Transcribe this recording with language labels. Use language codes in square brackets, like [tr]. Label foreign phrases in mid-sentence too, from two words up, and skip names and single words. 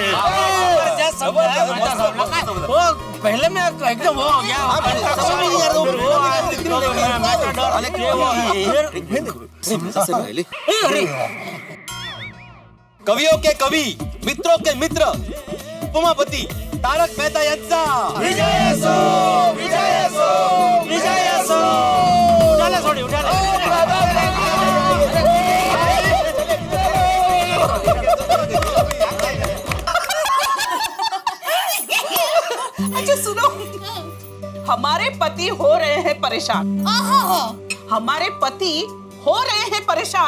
[hi] जबरदस्त समझा है, मजा समझा। वो पहले में एकदम वो हो गया। कवियों के कवि, मित्रों के मित्र, उपमापति तारक मेहता यांचा विजय सो, विजय सो, विजय सो। उठाले सोडी, उठाले। अच्छा सुनो, हमारे पति हो रहे हैं परेशान। हमारे पति हो रहे हैं परेशान।